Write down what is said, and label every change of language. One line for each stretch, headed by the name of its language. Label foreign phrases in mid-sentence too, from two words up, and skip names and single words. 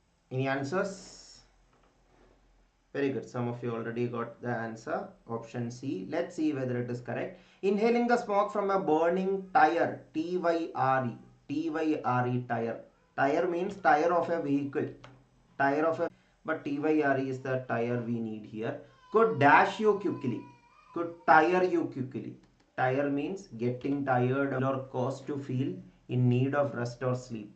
English: Any answers? Very good. Some of you already got the answer. Option C. Let's see whether it is correct. Inhaling the smoke from a burning tire. T-Y-R-E. T-Y-R-E, tire. Tire means tire of a vehicle. Tire of a, but T-Y-R-E is the tire we need here. Could dash you quickly. Could tire you quickly. Tire means getting tired or caused to feel in need of rest or sleep.